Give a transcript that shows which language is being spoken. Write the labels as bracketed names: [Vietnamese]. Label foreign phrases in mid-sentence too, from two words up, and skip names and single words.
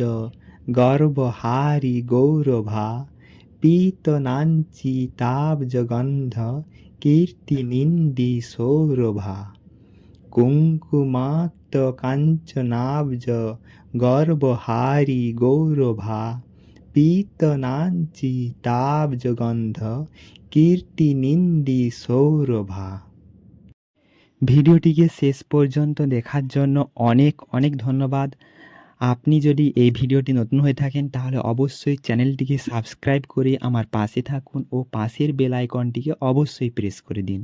[Sanskrit] गर्वहारि गौरभा पीतनाञ्चि ताब्ज गन्ध कीर्तिनिन्दि सौरभा कुङ्कुमाक्त काञ्चनाब्ज गर्वहारि गौरभा पीतनाञ्चि ताब्ज गन्ध कीर्तिनिन्दि सौरभा। [Bangla] ভিডিওটিকে শেষ পর্যন্ত দেখার জন্য অনেক অনেক ধন্যবাদ। আপনি যদি এই ভিডিওটি নতুন হয়ে থাকেন তাহলে অবশ্যই চ্যানেলটিকে সাবস্ক্রাইব করে আমার পাশে থাকুন ও পাশের বেল আইকনটিকে অবশ্যই প্রেস করে দিন।